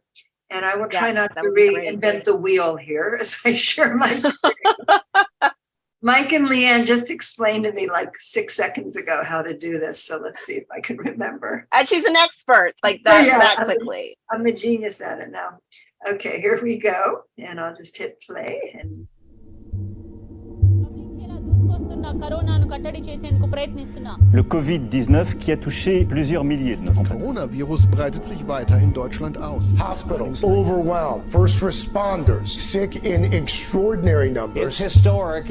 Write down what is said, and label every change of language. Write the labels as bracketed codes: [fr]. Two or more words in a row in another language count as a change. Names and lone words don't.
[en] And I will try not to reinvent the wheel here as I share my screen. Mike and Leanne just explained to me like 6 seconds ago how to do this. So let's see if I can remember. And she's an expert like that, that quickly. I'm a genius at it now. Okay, here we go. And I'll just hit play. And [fr] Le Covid-19 qui a touché plusieurs milliers de nos [de] Das Coronavirus breitet sich weiter in Deutschland aus. [en] Hospitals overwhelmed, first responders sick in extraordinary numbers. It's historic.